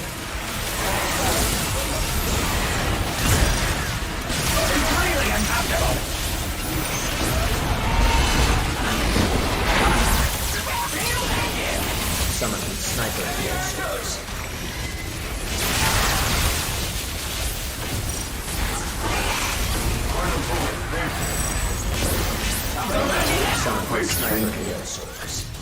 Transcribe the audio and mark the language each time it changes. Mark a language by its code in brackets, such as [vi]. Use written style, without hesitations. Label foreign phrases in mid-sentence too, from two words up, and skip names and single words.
[en] Really uncomfortable. Summoning sniper neosaurs. Summoning sniper neosaurs.